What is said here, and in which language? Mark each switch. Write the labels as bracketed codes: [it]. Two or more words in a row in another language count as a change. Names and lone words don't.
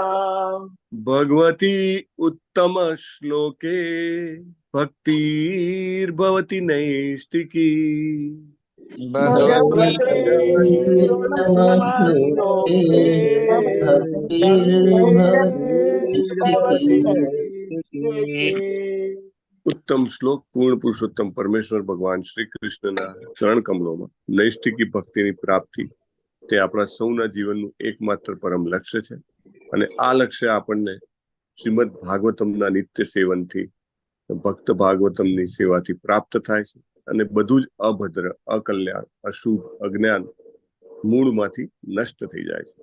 [sa] भगवती उत्तम श्लोके भक्तिर्भवति नैष्टिकी भगवती भगवतीश्लोके भक्तिर्भवति नैष्ठिकी [gu] ઉત્તમ શ્લોક પૂર્ણ પુરુષોત્તમ પરમેશ્વર ભગવાન શ્રી કૃષ્ણના ચરણ કમલોમાં નૈષ્ઠિકી ભક્તિની પ્રાપ્તિ તે આપણા સૌના જીવનનું એકમાત્ર પરમ લક્ષ્ય છે અને આ લક્ષ્ય આપણને શ્રીમદ ભાગવતમના નિત્ય સેવનથી ભક્ત ભાગવતમની સેવાથી પ્રાપ્ત થાય છે અને બધું જ અભદ્ર અકલ્યાણ અશુભ અજ્ઞાન મૂળમાંથી નષ્ટ થઈ જાય છે.